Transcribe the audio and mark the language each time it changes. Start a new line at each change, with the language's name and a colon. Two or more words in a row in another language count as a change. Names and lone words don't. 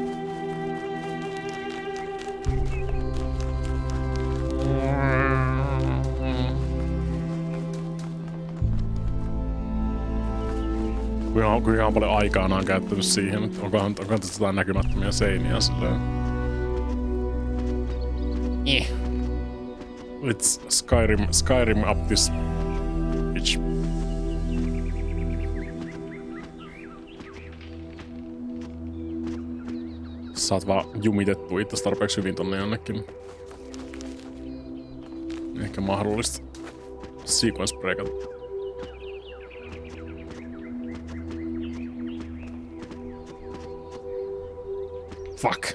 Finnish: Kuinka paljon aikaa on käyttänyt siihen, että onkohan tässä jotain näkymättömiä seiniä silleen.
English: Let's Skyrim up this bitch.
Finnish: Saat vaan jumitettua itse tarpeeksi hyvin tonne jonnekin. Ehkä mahdollista sequence breakata. Fuck.